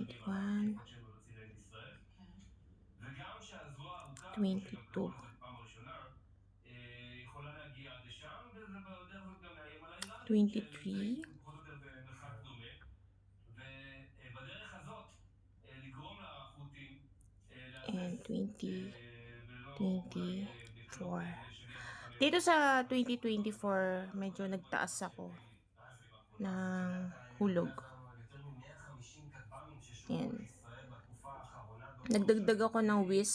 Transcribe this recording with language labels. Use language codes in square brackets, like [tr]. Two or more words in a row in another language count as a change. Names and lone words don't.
[he] משלמים על התקיפות שהם מבצעים נגד ישראל. וגם שהזרוע הארוכה, כמו שגם קראו לזה פעם הראשונה, יכולה להגיע עד לשם, ובדרך זאת גם מאיים על האיראנים, [tl] 23. [he] פחות או יותר במרחק דומה. ובדרך הזאת, לגרום לחות'ים [en] And 2024. [tl] Dito sa 2024, medyo nagtaas ako ng hulog. Yan. Nagdagdag ako ng WISP.